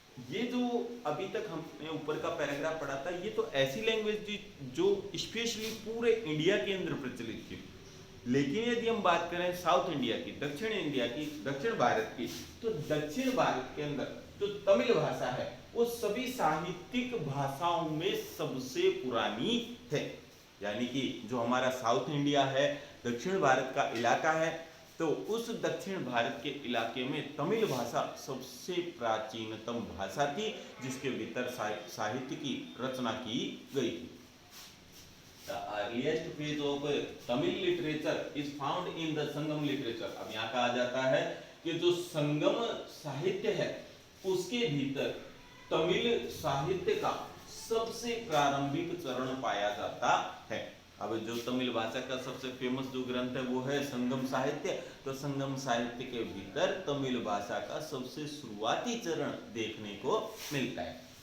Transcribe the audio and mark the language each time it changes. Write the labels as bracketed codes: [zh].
[hi] ये जो अभी तक हमने ऊपर का पैराग्राफ पढ़ा था ये तो ऐसी लैंग्वेज थी जो स्पेशली पूरे इंडिया के अंदर प्रचलित थी, लेकिन यदि हम बात करें साउथ इंडिया की, दक्षिण इंडिया की, दक्षिण भारत की, तो दक्षिण भारत के अंदर जो तमिल भाषा है वो सभी साहित्यिक भाषाओं में सबसे पुरानी है। यानी कि जो हमारा साउथ इंडिया है, दक्षिण भारत का इलाका है, तो उस दक्षिण भारत के इलाके में तमिल भाषा सबसे प्राचीनतम भाषा थी जिसके भीतर साहित्य की रचना की गई थी। [en] The earliest phase of Tamil literature is found in the Sangam literature। [hi] अब यहाँ कहा जाता है कि जो संगम साहित्य है उसके भीतर तमिल साहित्य का सबसे प्रारंभिक चरण पाया जाता है। अब जो तमिल भाषा का सबसे फेमस जो ग्रंथ है वो है संगम साहित्य, तो संगम साहित्य के भीतर तमिल भाषा का सबसे शुरुआती चरण देखने को मिलता है।